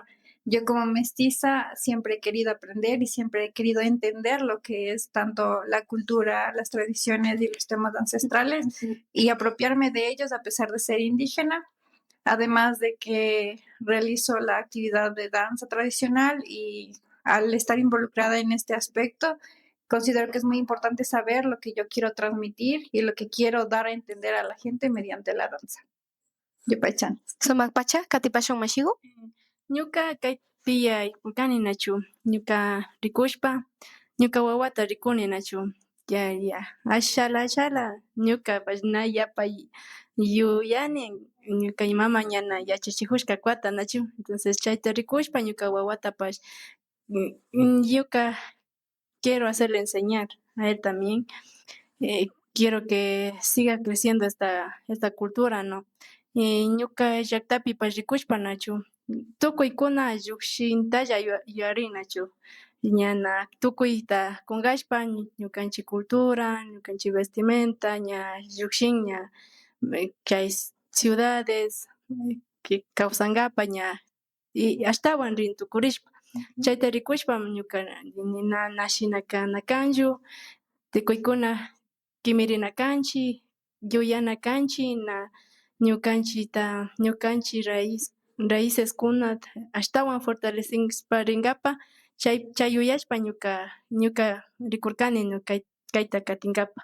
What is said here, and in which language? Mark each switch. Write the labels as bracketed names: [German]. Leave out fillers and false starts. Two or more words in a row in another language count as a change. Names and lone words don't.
[Spanish] Yo como mestiza siempre he querido aprender y siempre he querido entender lo que es tanto la cultura, las tradiciones y los temas ancestrales y apropiarme de ellos a pesar de ser indígena. Además de que realizo la actividad de danza tradicional y al estar involucrada en este aspecto, considero que es muy importante saber lo que yo quiero transmitir y lo que quiero dar a entender a la gente mediante la danza. [Quechua] Yupaychan. Sumak pacha, katipashun mashigu. Ñuka kaypi yaykukani nachu, ñuka rikushpa, ñuka wawata rikuni nachu. Ya, ashala, ñuka na yapay yuyani, ñuka mama ñana yachachijushka kuata nachu. [Spanish] Entonces [Quechua] chayta rikushpa ñuka wawatapash ñuka [Spanish] quiero hacerle enseñar a él también. Quiero que siga creciendo esta cultura, ¿no? [Quechua] Ñuka llaqtapipash rikushpa nachu. Tukuykuna llukshinta yuyarin nachu. ñana tukuyta kunkashpa ñukanchik cultura, ñukanchik vestimenta, ña llukshin ña kay ciudades kawsankapa ña y ashtawan rin tukurishpa chayta rikushpam ñuka nashina kana kanllu tikuykuna kimirina kanchik yuyana kanchik na ñukanchik raiceskunata ashtawan fortalecishpa rinkapa chay yuyashpa ñuka rikurkani kayta katinkapa.